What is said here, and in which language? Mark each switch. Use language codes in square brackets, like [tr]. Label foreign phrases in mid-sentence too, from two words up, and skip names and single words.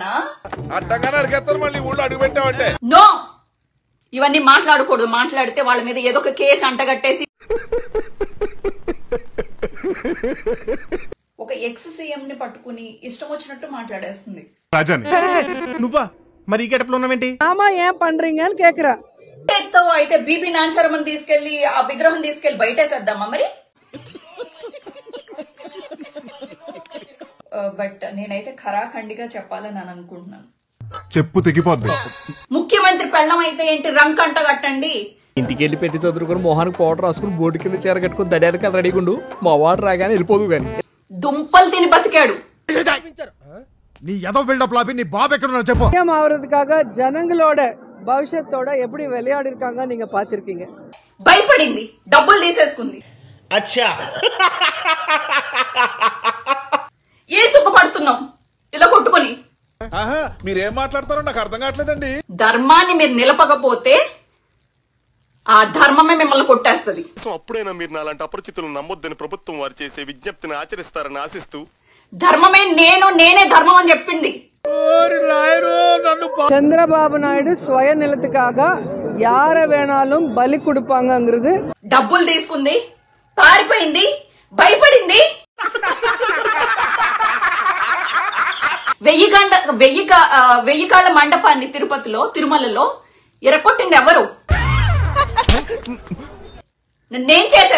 [te] మళ్ళీ ఊళ్ళో అడుగు పెట్టావంటే నో, ఇవన్నీ మాట్లాడకూడదు. మాట్లాడితే వాళ్ళ మీద ఏదో ఒక కేసు అంటగట్టేసి ఒక [en] ex CM [te] ని పట్టుకుని ఇష్టం వచ్చినట్టు మాట్లాడేస్తుంది. నువ్వా మరి ఈ గడపలో ఉన్నావేంటి? [ta] ஆமா ஏன் பண்றீங்க అని கேக்குறா. [te] అయితే బీబీ నాంచరమని తీసుకెళ్లి ఆ విగ్రహం తీసుకెళ్లి బయటేసేద్దామా మరి? బట్ నేనైతే ఖరాఖండిగా చెప్పాలని అని అనుకుంటున్నాను. చెప్పు తెగిపోద్ది. ముఖ్యమంత్రి పెళ్ళం అయితే ఏంటి, రంకంట కట్టండి. ఇంటికి వెళ్ళి పెట్టి చదువుకుని మొహానికి పౌడర్ రాసుకుని బోర్డు కింద చీర కట్టుకుని దడాలకి రెడీగా ఉండు. మా వాడు రాగానే వెళ్ళిపోదు గాని. దుంపలు తిని బతికాడు. నీ ఏదో బిల్డప్ లాపి నీ బాబు ఎక్కడ చెప్పు. [ta] ஆவறதுக்காக ஜனங்களோட భవిష్యత్తోட எப்படி விளையாடி இருக்காங்க நீங்க பாத்திருக்கீங்க. [te] భయపడింది, డబ్బులు తీసేసుకుంది. అచ్చా, ఏ సుఖపడుతున్నాం ఇలా కొట్టుకొని? మీరేం మాట్లాడతారో నాకు అర్థం కావట్లేదండి. ధర్మాన్ని మీరు నిలపకపోతే ఆ ధర్మమే మిమ్మల్ని కొట్టేస్తుంది. అప్పుడైనా మీరు నాలాంటి అపరిచితులను నమ్మొద్దని ప్రభుత్వం వారు చేసే విజ్ఞప్తిని ఆచరిస్తారని ఆశిస్తూ ధర్మమే నేనే ధర్మం అని చెప్పింది. [ta] சந்திரபாபு நாயுடு சுய நிலத்துக்காக யார வேணாலும் பலி கொடுப்பாங்கங்கிறது. [te] డబ్బులు తీసుకుంది, పారిపోయింది, భయపడింది. 1000 కాళ్ళ మండపాన్ని తిరుమలలో ఇరకొట్టింది ఎవరు? నేనేం చేశారు?